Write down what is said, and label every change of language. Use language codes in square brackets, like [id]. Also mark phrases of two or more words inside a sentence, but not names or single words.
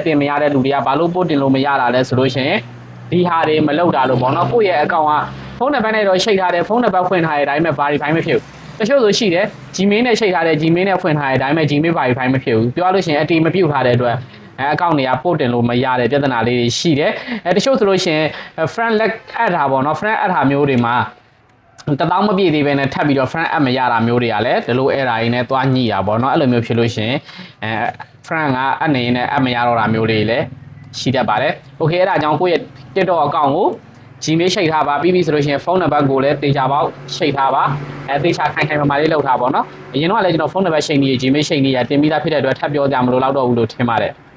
[my] တင်မရတဲ့လူတွေကဘာလို့ပို့တင်လို့မရတာလဲဆိုလို့ရှိရင်ဒီဟာတွေမလုပ်တာလို့ပေါ့နော်ကိုယ့်ရဲ့ account ကဖုန်းနံပါတ်နဲ့တော့ရှိတ်ထားတယ်ဖုန်းနံပါတ်ဖွင့်ထားတဲ့အတိုင်းပဲ verify မဖြစ်ဘူးတ ချို့ဆိုရှိတယ် Gmail နဲ့ရှိတ်ထားတဲ့ Gmail နဲ့ဖွင့်ထားတဲ့အတိုင်းပဲ Gmail verify မဖြစ်ဘူးပြောလို့ရှိရင်အတီးမပြုတ်ထားတဲ့အတွက်account တွေကပို့တင်လို့မရ တဲ့ပြဿနာလေးတွေရှိတယ်တချို့ဆိုလို့ရှိရင် [en] friend leg add [my] တာပေါ့နော် [en] friend add [my] တာမျိုးတွေမှာ1000မပြည့်သေးပဲနဲ့ထပ်ပြီးတော့ [en] friend add [my] မရတာမျိုးတွေကလည်းဒီလို error တွေနဲ့တွားညှိတာပေါ့နော်အဲ့လိုမျိုးဖြစ်လို့ရှင်friend က add နေနဲ့ add မရတော့တာမျိုးတွေလည်းရှိတတ်ပါတယ် okay အဲ့ဒါကြောင့်ကိုယ့်ရဲ့ TikTok account ကို Gmail ရှိတ်ထားပါပြီးပြီဆိုလို့ရှိရင်ဖုန်းနံပါတ်ကိုလည်းတေချာပေါက်ရှိတ်ထားပါတေချာခိုင်မာလေးလုပ်ထားပါတော့เนาะအရင်တော့လည်းကျွန်တော်ဖုန်းနံပါတ်ရှိတ်နေ Gmail ရှိတ်နေရတင်ပြီးသားဖြစ်တဲ့အတွက်ထပ်ပြောကြမလို့တော့ဘူးလို့ထင်ပါတယ်